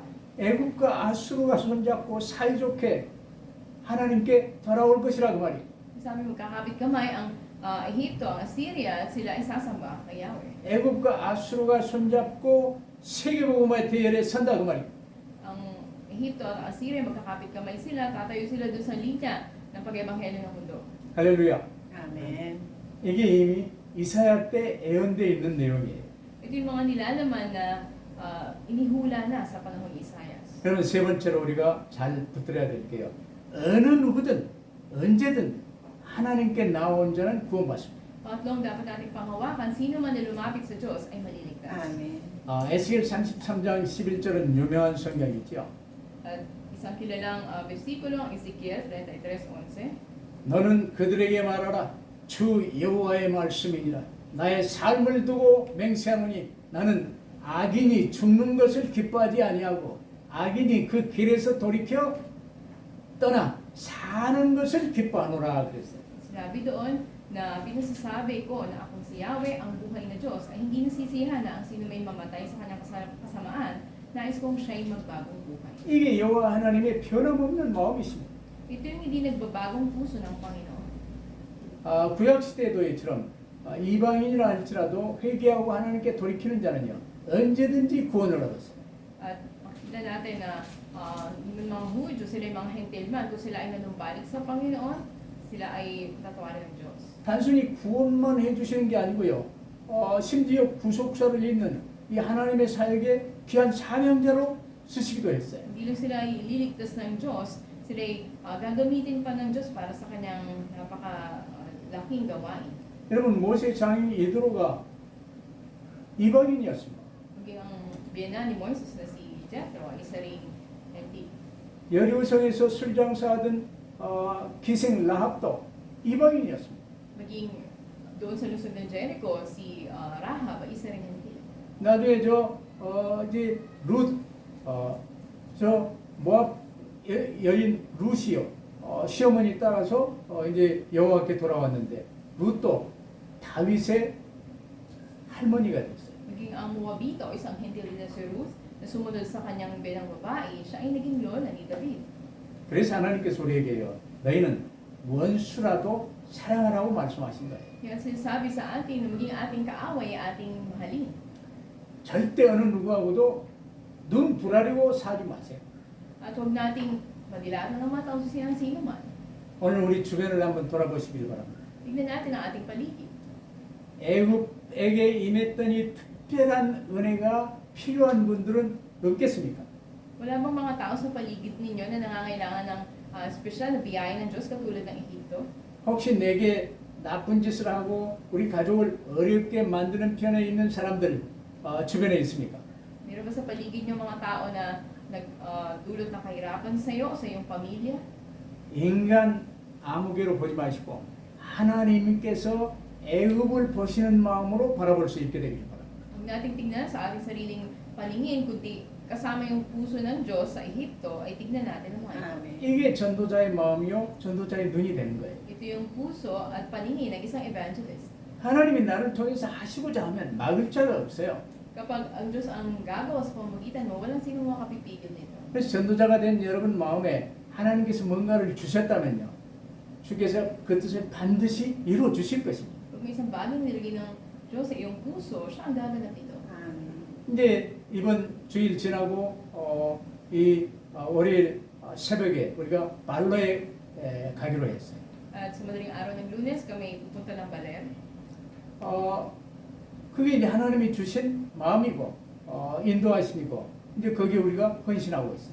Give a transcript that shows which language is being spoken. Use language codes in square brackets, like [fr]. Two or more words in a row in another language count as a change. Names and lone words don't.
[ko] 애굽과 아수르가 손잡고 사이좋게 하나님께 돌아올 것이라 그 말이에요. [tl] Sabi magkakapit kamay ang Ehipto, ang Assyria, at sila ay sasamba kay Yahweh. [ko] 애굽과 아수르가 손잡고 세계복음화의 대열에 선다 그 말이에요. [tl] Ang Ehipto at Assyria, magkakapit kamay sila, tatayo sila doon sa linya ng pag-ebanghelyo ng mundo. [ko] 할렐루야. [tl] Amen. [ko] 이게 이미 이사야 때 예언되어 있는 내용이에요. [tl] Ito yung mga nilalaman na inihula na sa panahon ni Isaias. [ko] 그러면 세 번째로 우리가 잘 붙들어야 될게요. 어느 누구든 언제든 하나님께 나온 자는 구원받습니다. [tl] Pangatlong dapat nating panghawakan, sino man na lumapit sa Diyos ay maliligtas. Amen. [ko] 에스겔 33장 11절은 유명한 성경이죠. [tl] At isang kilalang versikulo, ang Ezekiel 33:11. [ko] 너는 그들에게 말하라. 주 여호와의 말씀이니라. 나의 삶을 두고 맹세하노니 나는 악인이 죽는 것을 기뻐하지 아니하고 악인이 그 길에서 돌이켜 떠나 사는 것을 기뻐하노라 그랬어요. [tl] Sinabi doon na pinasasabi ko na akong si Yahweh, ang buhay na Diyos, ay hindi nasisiyahan na ang sino may mamatay sa kanyang kasamaan, nais kong siya'y magbagong buhay. [ko] 이게 여호와 하나님의 변함없는 마음이십니다. [tl] Ito yung hindi nagbabagong puso ng Panginoon. [ko] 구약 시대도처럼 이방인이라 할지라도 회개하고 하나님께 돌이키는 자는요 언제든지 구원을 얻었어요. [tl] At makikita natin na yung mga Hudyo, sila yung mga hentil man, kung sila ay nanumbalik sa Panginoon, sila ay tatawarin ng Diyos. [ko] 단순히 구원만 해주시는 게 아니고요. 심지어 구속사를 잇는 이 하나님의 사역에 귀한 사명자로 쓰시기도 했어요. [tl] Hindi lang sila ay ililigtas ng Diyos, sila ay gagamitin pa ng Diyos para sa kanyang napakalaking gawain. [ko] 여러분 모세 장인 예드로가 이방인이었습니다. [tl] Maging ang biyana ni Moises na si Jethro, isa ring hentil. [ko] 여리고성에서 술 장사하던 기생 라합도 이방인이었습니다. [tl] Maging doon sa lungsod ng Jericho, si Rahab, isa ring hentil. [ko] 나중에 이제 저 모압 여인 룻이요 시어머니 따라서 이제 여호와께 돌아왔는데 룻도 다윗의 할머니가 됐어요. [tl] Maging ang Moabito, isang hentil na si Ruth, na sumunod sa kanyang bilang babae, siya ay naging lola ni David. [ko] 그래서 하나님께서 우리에게요 너희는 원수라도 사랑하라고 말씀하신 거예요. [tl] Kaya sinasabi sa atin na maging ating kaaway, ating mahalin. [ko] 절대 어느 누구하고도 눈 부라리고 사지 마세요. [tl] At huwag nating madilatan ng mata o sino man. [ko] 오늘 우리 주변을 한번 돌아보시길 바랍니다. [tl] Tignan natin ang ating paligid. [ko] 애굽에게 임했던 이 특별한 은혜가 필요한 분들은 없겠습니까? [tl] Wala bang mga tao sa paligid ninyo na nangangailangan ng espesyal na biyaya ng Diyos katulad ng Ehipto? [ko] 혹시 내게 나쁜 짓을 하고 우리 가족을 어렵게 만드는 편에 있는 사람들 주변에 있습니까? [tl] Meron ba sa paligid niyo mga tao na nagdulot ng kahirapan sa iyo o sa iyong pamilya? [ko] 인간 아무개로 보지 마시고 하나님께서 애굽을 보시는 마음으로 바라볼 수 있게 되길 바랍니다. [tl] Huwag nating tignan sa ating sariling paningin, kundi kasama yung puso ng Diyos sa Ehipto, ay tignan natin ang mga ito. Amen. [ko] 이게 전도자의 마음이요 전도자의 눈이 되는 거예요. [tl] Ito yung puso at paningin ng isang evangelist. [ko] 하나님이 나를 통해서 하시고자 하면 막을 자가 없어요. [tl] Kapag ang Diyos ang gagawa sa pamamagitan mo, walang sino makapipigil nito. [ko] 그래서 전도자가 된 여러분 마음에 하나님께서 뭔가를 주셨다면요 주께서 그 뜻을 반드시 이루어 주실 것입니다. [tl] Pag may isang bagay nilagay ng Diyos sa iyong puso, siya ang gaganap nito. Amen. [ko] 이제 이번 주일 지나고 월요일 새벽에 우리가 발로에 가기로 했어요. [tl] At sa madaling araw ng Lunes, kami pupunta ng Baler. [ko] 그게 이제 하나님이 주신 마음이고 인도하심이고 이제 거기에 우리가 헌신하고 있어요.